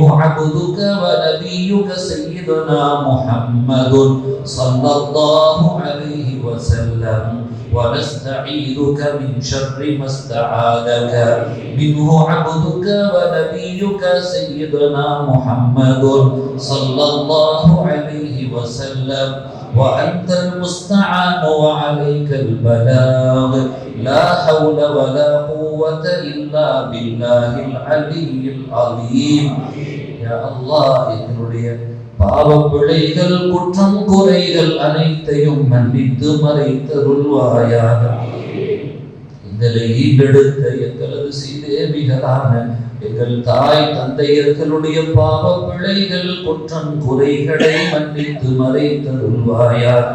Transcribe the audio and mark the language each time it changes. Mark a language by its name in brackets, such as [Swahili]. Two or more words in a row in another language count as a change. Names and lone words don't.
[Arabic] عبدك ونبيك سيدنا محمد صلى الله عليه وسلم، ونستعيذك من شر ما استعاذك منه عبدك ونبيك سيدنا محمد صلى الله عليه وسلم، وأنت المستعان وعليك البلاغ. لا حول ولا قوة إلا بالله العلي العظيم. يا الله [Tamil] என்னுடைய பாவப்பிழைகள் குற்றம் குறைகள் அனைத்தையும் மன்னித்து மறைத்தருள்வாயாக. எங்களை ஈண்டெடுத்த எங்களது சீதேவிகளான எங்கள் தாய் தந்தையர்களுடைய பாவப்பிழைகள் குற்றம் குறைகளை மன்னித்து மறைத்தருள்வாயாக.